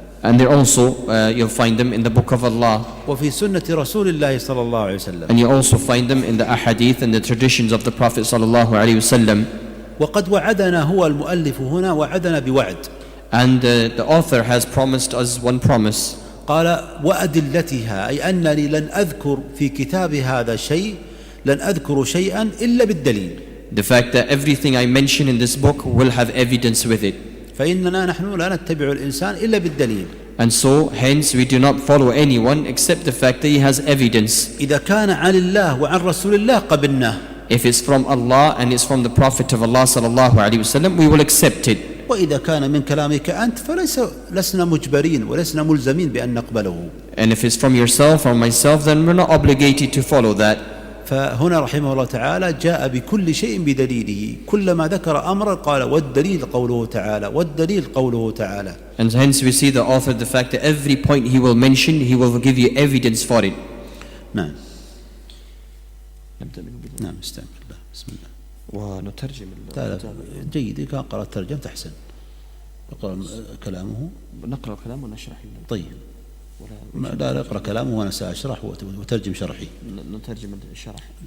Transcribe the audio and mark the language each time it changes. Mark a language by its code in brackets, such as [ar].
[en] And they're also, you'll find them in the book of Allah. [ar] وفي سنة رسول الله صلى الله عليه وسلم. [en] And you also find them in the ahadith and the traditions of the Prophet sallallahu alaihi wasallam. [ar] وقد وعدنا هو المؤلف هنا وعدنا بوعد. [en] And the author has promised us one promise. [ar] قال وأدلتها أي أنني لن أذكر في كتاب هذا شيء لن أذكر شيئا إلا بالدليل. [en] The fact that everything I mention in this book will have evidence with it. [ar] فإننا نحن لا نتبع الإنسان إلا بالدليل. [en] And so hence we do not follow anyone except the fact that he has evidence. [ar] إذا كان عن الله وعن رسول الله قبلناه. [en] If it's from Allah and it's from the Prophet of Allah sallallahu alaihi wasallam, we will accept it. [ar] وإذا كان من كلامك أنت فلسنا مجبرين ولسنا ملزمين بأن نقبله. [en] And if it's from yourself or myself, then we're not obligated to follow that. [ar] فهنا رحمه الله تعالى جاء بكل شيء بدليله. كلما ذكر أمرا قال والدليل قوله تعالى والدليل قوله تعالى. [en] And hence we see the author, the fact that every point he will mention, he will give you evidence for it. [ar] نعم. نعم استعمل الله بسم الله. ونترجم. جيد إذا قرأت ترجمة أحسن. اقرأ كلامه. نقرأ كلامه ونشرح. طيب. لا اقرأ كلامه وأنا سأشرح وترجم شرحي. نترجم الشرح.